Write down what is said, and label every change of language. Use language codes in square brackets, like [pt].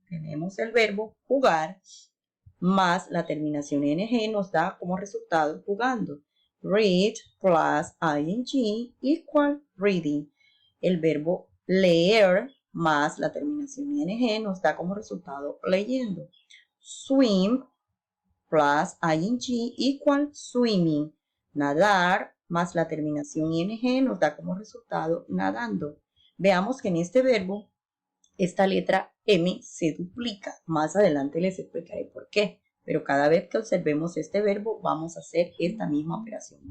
[es] Tenemos el verbo jugar más la terminación ing nos da como resultado jugando. [en] Read plus ing equal reading. [es] El verbo leer más la terminación ing nos da como resultado leyendo. [en] Swim plus ing equal swimming. [es] Nadar más la terminación ing nos da como resultado nadando. Veamos que en este verbo esta letra M se duplica. Más adelante les explicaré por qué. Pero cada vez que observemos este verbo vamos a hacer esta misma operación.